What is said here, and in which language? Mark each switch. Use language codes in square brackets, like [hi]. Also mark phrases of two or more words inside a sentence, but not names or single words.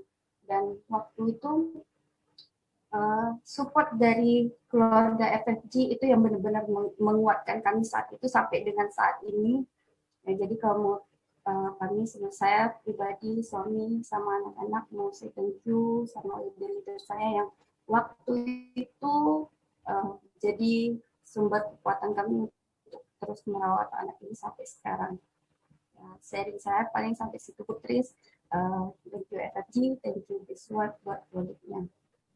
[id] Dan waktu itu support dari keluarga FFG itu yang benar-benar menguatkan kami saat itu sampai dengan saat ini. Ya, jadi kalau kami saya pribadi, suami, sama anak-anak mau [en] say thank you [id] sama leader-leader saya yang waktu itu jadi sumber kekuatan kami untuk terus merawat anak ini sampai sekarang. Ya, sharing saya paling sampai situ Putri. [en] Thank you FFG, thank you Biswat [id] buat produknya.